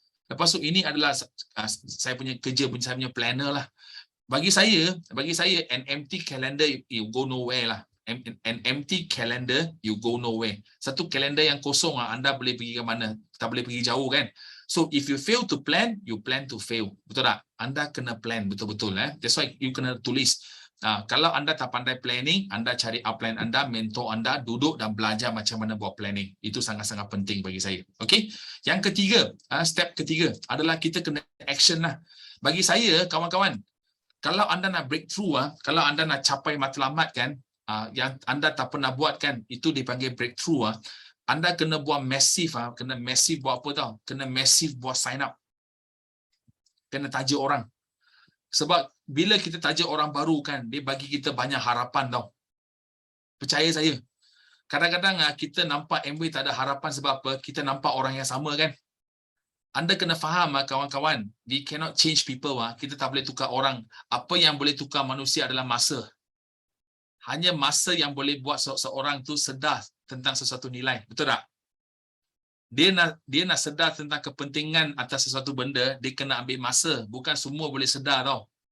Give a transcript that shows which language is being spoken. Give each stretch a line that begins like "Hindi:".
Malay: Lepas tu ini adalah saya punya kerja, saya punya planner lah. Bagi saya
English: an empty calendar you go nowhere lah. An empty calendar you go nowhere.
Malay: Satu kalender yang kosong, anda boleh pergi ke mana? Tak boleh pergi jauh kan?
English: So if you fail to plan, you plan to fail.
Malay: Betul tak? Anda kena plan betul-betul.
English: That's why you
Malay: kena tulis. Kalau anda tak pandai planning, anda cari upline anda, mentor anda, duduk dan belajar macam mana buat planning. Itu sangat-sangat penting bagi saya. Okay? Yang ketiga, step ketiga adalah kita kena action lah. Bagi saya, kawan-kawan, kalau anda nak breakthrough, kalau anda nak capai matlamat kan, yang anda tak pernah buat kan, itu dipanggil breakthrough. Anda kena buat massive, kena massive buat apa tau? Kena massive buat sign up. Kena taja orang. Sebab bila kita taja orang baru kan, dia bagi kita banyak harapan tau. Percaya saya. Kadang-kadang kita nampak Amway tak ada harapan sebab apa? Kita nampak orang yang sama kan. Anda kena faham kawan-kawan,
English: we cannot change people.
Malay: Kita tak boleh tukar orang. Apa yang boleh tukar manusia adalah masa. Hanya masa yang boleh buat seorang tu sedar tentang sesuatu nilai. Betul tak? Dia nak sedar tentang kepentingan atas sesuatu benda, dia kena ambil masa. Bukan semua boleh sedar tau.